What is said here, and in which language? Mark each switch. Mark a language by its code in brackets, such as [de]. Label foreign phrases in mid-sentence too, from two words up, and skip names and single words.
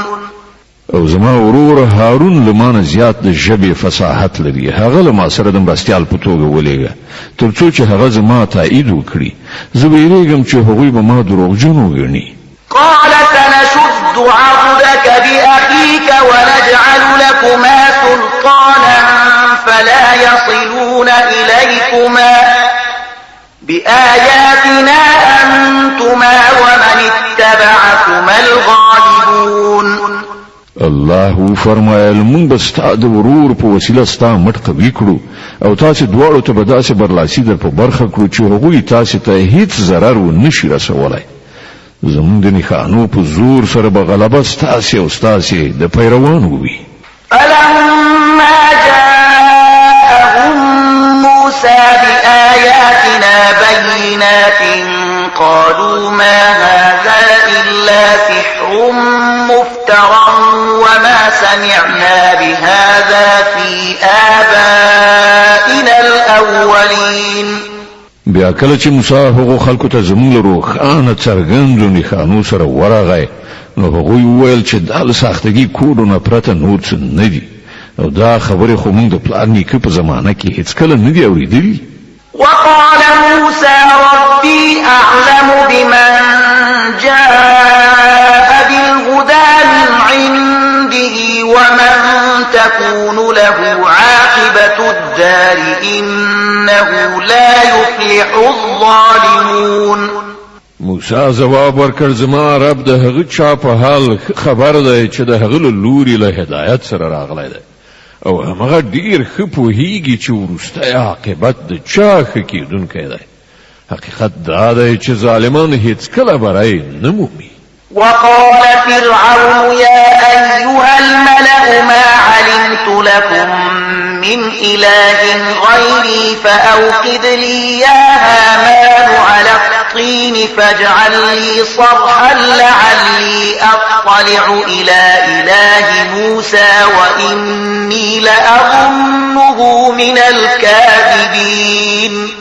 [ps] او زما ورور هارون لمانه زیات د ژبې فصاحت لري، هغه له ما سره د مرستیال په توګه ولېږه تر څو چې هغه زما تایید وکړي، زه ویرېږم چې هغوی به ما دروغجن وګڼي. [ar] قال سنشد عضدك بأخيك ونجعل لكما سلطانا فلا يصلون إليكما بآياتنا أنتما ومن اتبعكما الغالبون. [ps] الله فرمایل مونږ به ستا د ورور په وسیله ستا مټ قوي کړو او تاسې دواړو ته به داسې برلاسي در په برخه کړو چې هغوی تاسې ته هیڅ ضرر ونشي رسولی. زمونږ د نښانو په زور سره به غلبه ستاسې او ستاسې د پیروانو وي. [ar] فلما جاءهم موسى بآياتنا بينات قالوا ما هذا إلا سحر مفترى وما سمعنا بهذا في آبائنا الأولين. [ps] بیا کله چې موسی هغه خلکو ته زموږ له روښانه څرګندو نښانو سره ورغی نو هغوی وویل چې دا له سختګي کوډونه پرته نور څه نه دي او دا خبرې خو موږ د پلار نیکه په زمانه کې هیڅکله نه دي اورېدلي. [ar] وقال موسى ربي أعلم بمن جاء بالهدى من عنده ومن تكون له عاقبة الدار إنه لا يفلح الظالمون. [ps] موسی جواب ورکړ زما رب د هغه چا په حال خبر دی چې د هغه لوري له هدایت سره راغلی دی او هغه ډیر ښه پوهیږي چې وروستی عاقبت د چا ښه کېدونکی دی. حقیقت دا دی چې ظالمان هیڅکله بری نه مومي. [ar] وقال فرعون يا أيها الملأ ما علمت لكم من إله غيري فأوقد لي يا هامان على الطين فاجعل لي صرحا لعلي أطلع إلى إله موسى وإني لأظنه من الكاذبين.